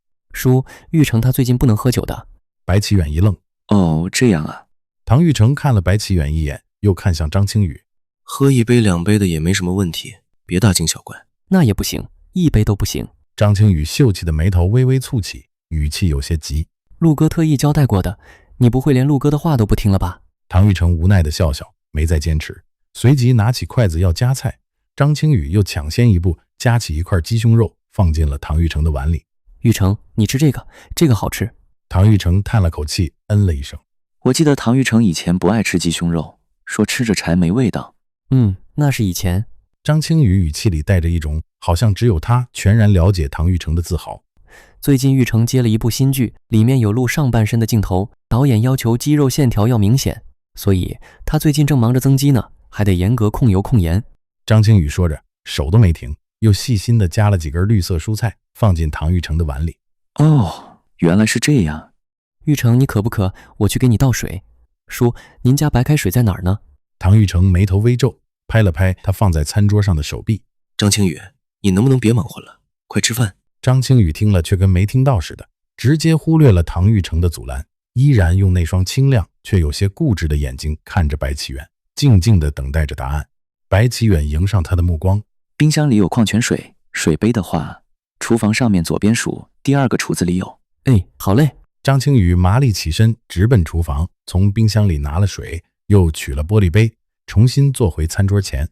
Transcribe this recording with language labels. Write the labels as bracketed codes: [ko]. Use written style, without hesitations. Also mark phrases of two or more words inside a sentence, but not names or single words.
[zh] 叔，玉成他最近不能喝酒的。白奇遠一愣。哦，這樣啊。唐玉成看了白奇遠一眼，又看向張青宇。喝1杯2杯的也沒什麼問題，別大驚小怪。那也不行，1杯都不行。張青宇秀氣的眉頭微微蹙起，語氣有些急。陸哥特意交代過的，你不會連陸哥的話都不聽了吧？唐玉成無奈的笑笑，沒再堅持，隨即拿起筷子要夾菜。張青宇又搶先一步夾起一塊雞胸肉， 放進了唐玉成的碗裡。玉成，你吃这个，这个好吃。唐玉成叹了口气，嗯了一声。我记得唐玉成以前不爱吃鸡胸肉，说吃着柴没味道。那是以前。张青宇語氣裡帶着一種好像只有他全然了解唐玉成的自豪。最近玉成接了一部新劇，裡面有露上半身的鏡頭，導演要求肌肉線條要明顯，所以他最近正忙着增肌呢，還得嚴格控油控鹽。張青宇說着，手都沒停，又細心地夾了幾根綠色蔬菜放進唐玉成的碗裡。哦，原來是這樣。玉成，你渴不渴？我去給你倒水。叔，您家白開水在哪兒呢？唐玉成眉頭微皺，拍了拍他放在餐桌上的手臂。張青宇，你能不能別忙活了，快吃飯。張青宇聽了卻跟沒聽到似的，直接忽略了唐玉成的阻攔，依然用那雙清亮卻有些固執的眼睛看着白啟遠，靜靜地等待着答案。白啟遠迎上他的目光。冰箱裡有礦泉水，水杯的話，廚房上面左邊數第二個櫥子裡有。好嘞。張青宇麻利起身，直奔廚房，從冰箱裡拿了水，又取了玻璃杯，重新坐回餐桌前。